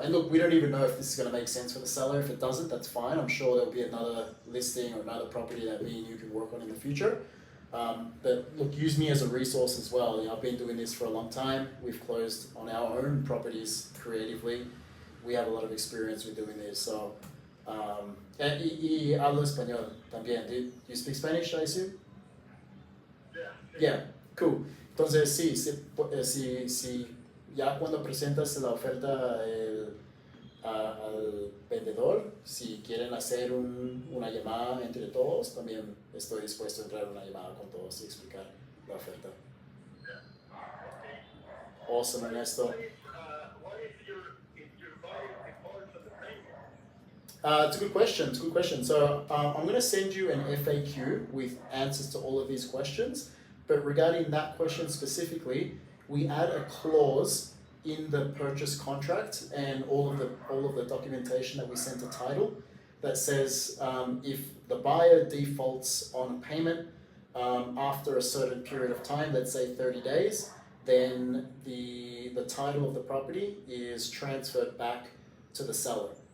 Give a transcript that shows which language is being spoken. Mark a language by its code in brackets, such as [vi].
[en] And look, we don't even know if this is going to make sense for the seller. If it doesn't, that's fine. I'm sure there'll be another listing or another property that me and you can work on in the future. But look, use me as a resource as well. I've been doing this for a long time. We've closed on our own properties creatively. We have a lot of experience with doing this. [es] So, y hablo español también. [en] Do you speak Spanish, I assume? Yeah, cool. [es] Entonces, sí, si ya cuando presentas la oferta al vendedor, si quieren hacer una llamada entre todos, también estoy dispuesto a entrar en una llamada con todos y explicar la oferta. [en] Awesome, Ernesto. What if your buyer defaults on the payment? It's a good question. It's a good question. So I'm going to send you an FAQ with answers to all of these questions. But regarding that question specifically, we add a clause in the purchase contract and all of the documentation that we send to title that says if the buyer defaults on payment after a certain period of time, let's say 30 days, then the title of the property is transferred back to the seller.